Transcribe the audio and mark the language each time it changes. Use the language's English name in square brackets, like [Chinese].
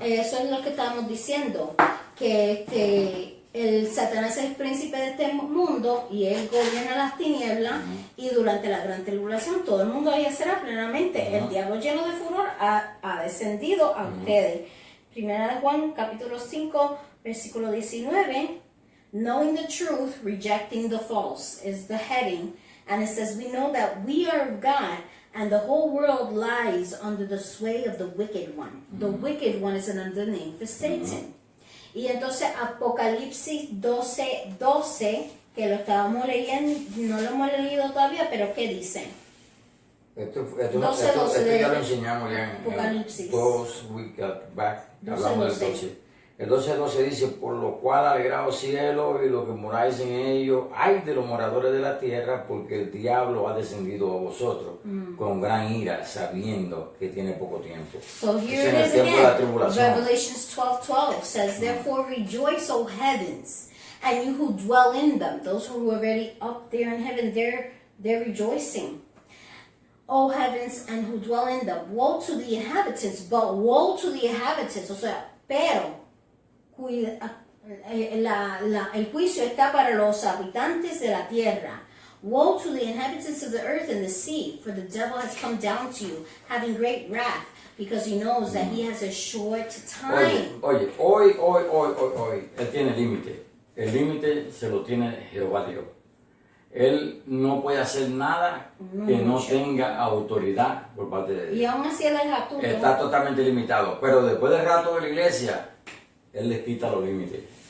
[Spanish] Eso es lo que estamos diciendo, que el Satanás es el príncipe de este mundo y él gobierna las tinieblas, y durante la gran tribulación todo el mundo ahí será plenamente. El diablo lleno de furor ha descendido a ustedes. Primera de Juan, capítulo 5, versículo 19. [English] Knowing the truth, rejecting the false is the heading. And it says, we know that we are of God, and the whole world lies under the sway of the wicked one. The wicked one is another name for Satan. [Spanish] Y entonces Apocalipsis 12, 12, que lo estábamos leyendo, no lo hemos leído todavía, pero ¿qué dice? Esto 12, ya lo enseñamos ya en Apocalipsis. [English] Those we got back, [Spanish] 12, hablamos del 12. El 12 dice, por lo cual alegraos cielo y los que moráis en ellos, ay de los moradores de la tierra, porque el diablo ha descendido a vosotros con gran ira, sabiendo que tiene poco tiempo. [English] So here [Spanish] en [English] it [Spanish] el [English] is [Spanish] tiempo de la [English] again. [Spanish] tribulación. [English] Revelations 12:12 says, therefore rejoice, O heavens, and you who dwell in them. Those who are already up there in heaven, they're rejoicing. O heavens, and who dwell in them. Woe to the inhabitants, but woe to the inhabitants. [Spanish] O sea, pero el juicio está para los habitantes de la tierra. [English] Woe to the inhabitants of the earth and the sea, for the devil has come down to you, having great wrath, because he knows that he has a short time. [Spanish] Oye, hoy, él tiene límite. El límite se lo tiene Jehová Dios. Él no puede hacer nada que no tenga autoridad por parte de Dios. Y aún así él es astuto. Está totalmente limitado. Pero después del rato de la iglesia, él les quita los límites.